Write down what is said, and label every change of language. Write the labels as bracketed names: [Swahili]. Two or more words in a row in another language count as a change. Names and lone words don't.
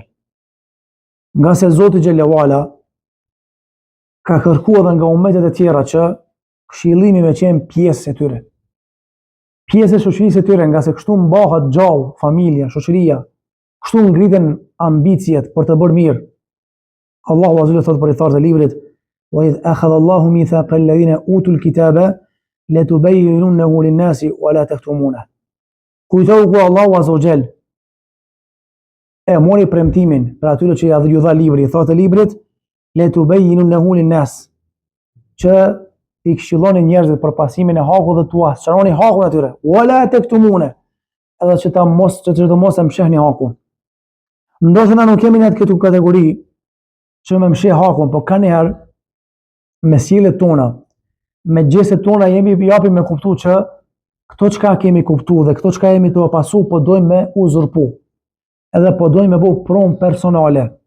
[Albanian] Nga se Zoti [Arabic] جل وعلا [Albanian] ka kërkuar edhe nga ummetet e tjera që këshillimi me qenë pjesë e tyre. Pjesë e shoqërisë e tyre, nga se kështu mbahet gjallë familja, shoqëria, kështu ngriten ambicjet për të bërë mirë. Allahu [Arabic] عز وجل [Albanian] thotë për i tharë të librit: [Arabic] "وإذ أخذ الله ميثاق الذين أوتوا الكتاب لتبيننه للناس ولا تكتمونه. [Albanian] Kujtohu ku Allahu [Arabic] عز وجل [Albanian] e mori premtimin për atyre që ju dha libri, thotë librit [Arabic] لتبيننه للناس, [Albanian] që i këshilloni njerëzit për pasimin e hakut dhe tua, sqaroni hakun atyre, [Arabic] ولا تكتمونه, [Albanian] edhe që të mos e mshehni hakun. Ndoshta na nuk kemi në këtë kategori që me msheh hakun, po kanë herë me sjelljet tona, me gjestet tona japim me kuptu që këto çka kemi kuptu dhe këto çka jemi të pasu, po dojmë me uzurpu, edhe po dojmë me bu pronë personale.